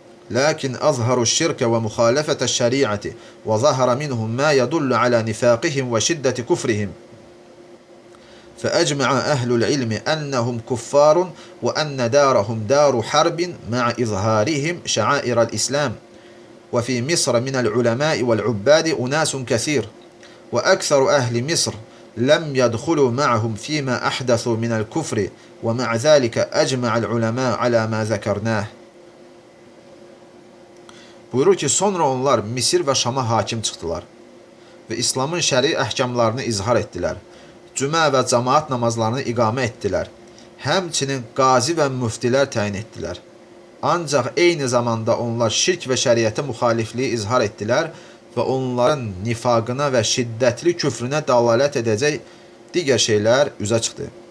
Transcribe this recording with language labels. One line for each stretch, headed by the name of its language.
Arabic: Lakin azharu'ş şirke ve muhalefete'ş şeri'ati ve zahara minhum ma yadullu ala nifaqihim ve şiddeti kufrihim. فأجمع أهل العلم أنهم كفار وأن دارهم دار حرب مع إظهارهم شعائر الإسلام وفي مصر من العلماء والعباد أناس كثير وأكثر أهل مصر لم يدخلوا معهم فيما أحدثوا من الكفر ومع ذلك أجمع العلماء على ما ذكرناه."
Azerbaijani: Buyurur ki, sonra onlar Misir ve Şam'a hakim çıxdılar ve İslamın şəri əhkamlarını izhar etdilər. Cümə və cemaat namazlarını iqamə etdilər. Həmçinin qazi və müftilər təyin etdilər. Ancaq eyni zamanda onlar şirk və şəriətə müxalifliyi izhar etdilər və onların nifaqına və şiddətli küfrünə dəlalət edəcək digər şeylər üzə çıxdı.